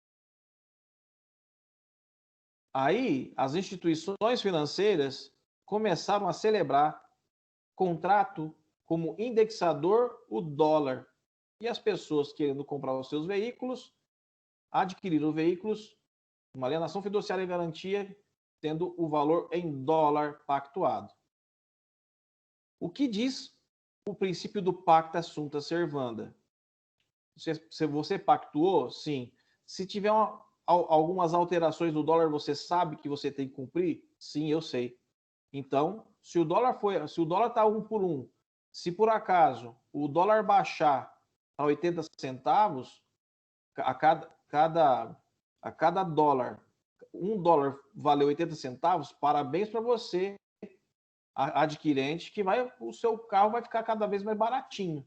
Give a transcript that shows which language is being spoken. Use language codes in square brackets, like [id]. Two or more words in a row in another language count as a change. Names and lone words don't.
[pt] Aí, as instituições financeiras começaram a celebrar contrato como indexador o dólar. E as pessoas querendo comprar os seus veículos, adquiriram veículos, uma alienação fiduciária em garantia, tendo o valor em dólar pactuado. O que diz o princípio do [la] pacta sunt servanda? [pt] Se você pactuou, sim. Se tiver algumas alterações do dólar, você sabe que você tem que cumprir? Sim, eu sei. Então, se o dólar está 1 por 1, se por acaso o dólar baixar a 80 centavos, a cada dólar, $1 valeu 80 centavos, parabéns para você, adquirente, que o seu carro vai ficar cada vez mais baratinho.